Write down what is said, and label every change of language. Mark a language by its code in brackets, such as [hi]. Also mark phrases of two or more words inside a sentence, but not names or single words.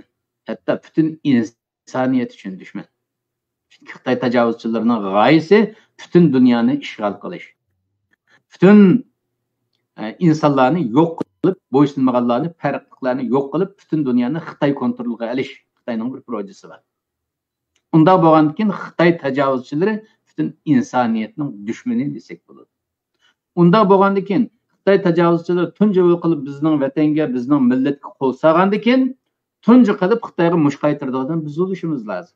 [uz] Hatto butun insoniyat uchun dushman. Chunki Xitoy tajovuzchilarining g'oyasi butun dunyoni ishg'ol qilish. Butun insonlarni yo'q qilib, bo'ysunmaganlarni, farqlilarni yo'q qilib, butun dunyoni Xitoy kontroliga olish. Xitoyning bir projesi var. Unda bo'lgandan keyin Xitoy tajovuzchilari butun insoniyatning dushmani desak bo'ladi. Unda bo'lgandan keyin Xitoy tajovuzchilari tunji qilib bizning vatanga, bizning millatga qo'l solgandan keyin tunji qilib Xitoyga mush qaytiradigan biz bo'lishimiz lozim.